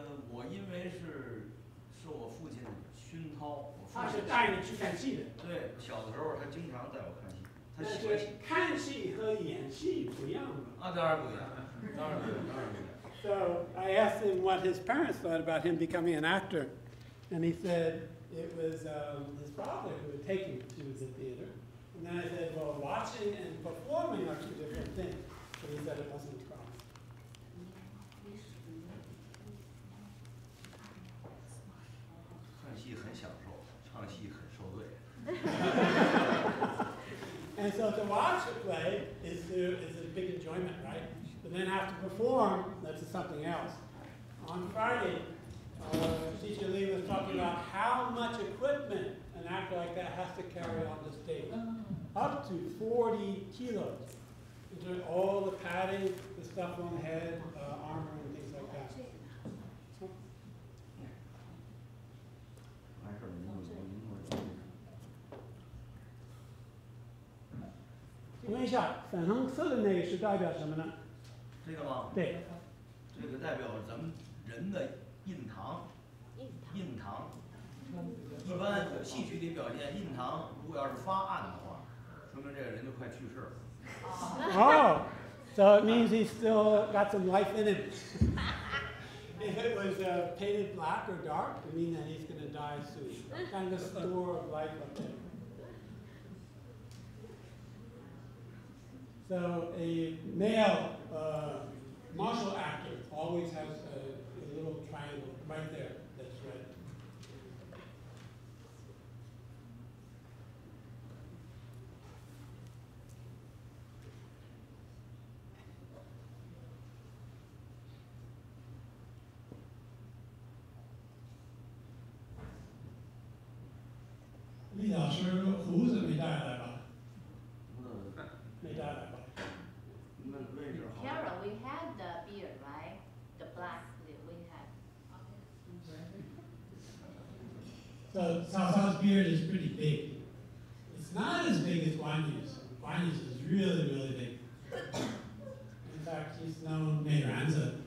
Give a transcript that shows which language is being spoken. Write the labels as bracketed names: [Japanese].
[Chinese] 我因为是受我父亲熏陶，他是带你去看戏的。对，小的时候他经常带我看戏，他但喜欢戏。是看戏和演戏不一样的。当然不一样，当然不一样，当然不一样。 [English] So I asked him what his parents thought about him becoming an actor, and he said it was his father who would take him to the theater. And then I said, well, watching and performing are two different things. So he said it wasn't a problem. [Chinese] 看戏很享受，唱戏很受罪。 [English] And so to watch a play is a big enjoyment, right? But then have to perform, that's something else. On Friday, Teacher Lee was talking about how much equipment an actor like that has to carry on the stage. Up to 40 kilos. Doing all the padding, the stuff on the head, armor, and things like that. So, [Chinese] 完事儿，您请问一下，粉红色的那个是代表什么呢？这个吗？对，这个代表咱们人的印堂。印堂。一般戏曲里表现印堂，如果要是发暗的话，说明这个人就快去世了。 [English] Oh, so it means he's still got some life in him. If it was painted black or dark, it means that he's going to die soon. Kind of a store of life up there. So a male martial actor always has a little triangle right there that's red. [Chinese] Lee 老师胡子没带来吧？没带来吧？那位置好。 [English] Carol, we had the beard, right? The black we had. So Cao Cao's beard is pretty big. It's not as big as Guan Yu's. Guan Yu's is really, really big. In fact, he's known Mei Ranzi.